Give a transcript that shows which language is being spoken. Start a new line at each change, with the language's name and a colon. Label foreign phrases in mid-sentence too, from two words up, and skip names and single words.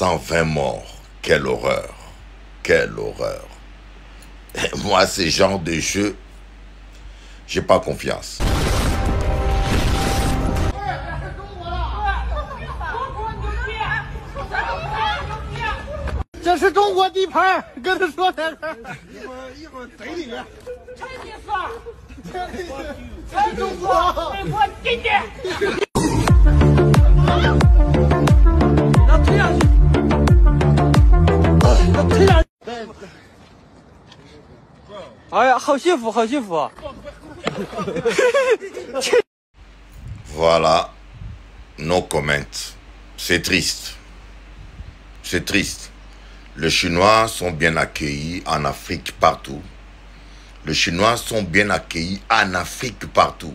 French: 20 morts. Quelle horreur. Quelle horreur. Moi, ce genre de jeu, j'ai pas confiance.
Chinese: 这是中国地盘，跟他说点事儿。一会儿逮你们。陈你说，陈中国，美国今天。要推上去，要推上去。哎呀，好幸福，好幸福。
French: Voilà,
English: no comment.
French: C'est triste. C'est triste. Les Chinois sont bien accueillis en Afrique partout. Les Chinois sont bien accueillis en Afrique partout.